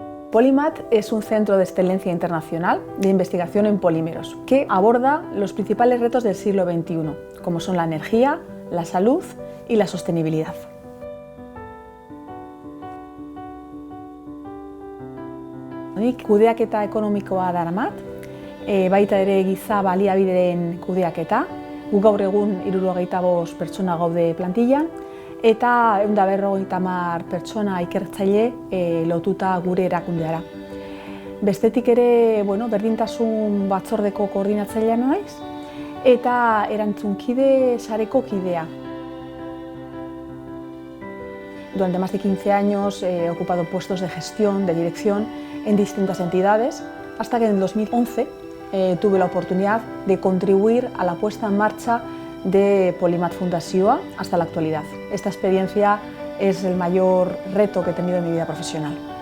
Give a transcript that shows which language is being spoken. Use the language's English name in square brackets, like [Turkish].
[Spanish] Polymath es un centro de excelencia internacional de investigación en polímeros que aborda los principales retos del siglo XXI, como son la energía, la salud y la sostenibilidad. [Basque] Nik kudeaketa ekonomikoa daramat, baita ere giza baliabideen kudeaketa. Gu gaur egun 75 pertsona gaude plantillan, eta 150 pertsona ikertzaile lotuta gure erakundeara. Bestetik ere, berdintasun batzordeko koordinatzailea naiz, eta erantzunkide sareko kidea. [Spanish] Durante más de 15 años he ocupado puestos de gestión, de dirección en distintas entidades, hasta que en 2011 tuve la oportunidad de contribuir a la puesta en marcha de Polymath Fundazioa hasta la actualidad. Esta experiencia es el mayor reto que he tenido en mi vida profesional.